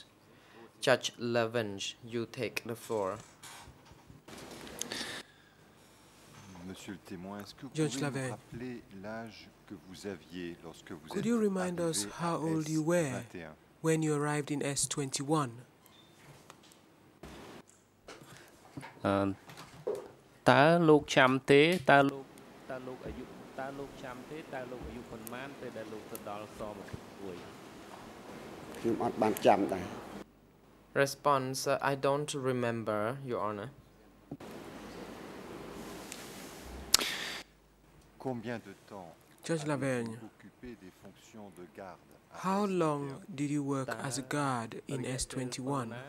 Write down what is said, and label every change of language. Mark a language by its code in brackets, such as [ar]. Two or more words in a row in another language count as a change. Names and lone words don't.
[en] Judge Lavench, you take the floor. Judge Lavench, could you remind us how old you were when you arrived in S21? [km] តើលោកចាំទេតើលោកអាយុតើលោកចាំទេតើលោកអាយុប៉ុន្មានពេលដែលលោកទៅដល់ស21 ខ្ញុំអត់បានចាំដែរ [en] Response: I don't remember, Your Honor. Judge Lavench, how long did you work as a guard in S21?